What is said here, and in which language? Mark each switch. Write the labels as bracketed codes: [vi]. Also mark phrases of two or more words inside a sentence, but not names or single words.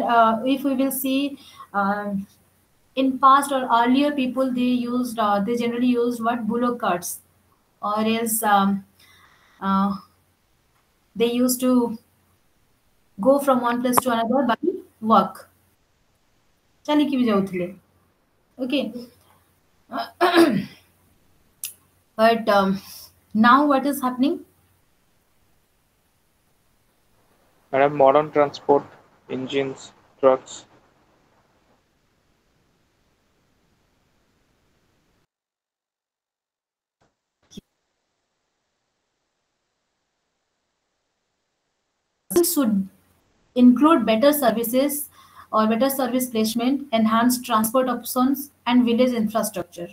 [en] If we will see, in past or earlier, people they generally used what? Bullock carts, or else uh, they used to go from one place to another by walk. [or] ଚାଲିକି ବି ଯାଉଥିଲେ. [en] Okay, but now what is happening? Madam, modern transport, engines, trucks. Should include better services or better service placement, enhanced transport options, and village infrastructure.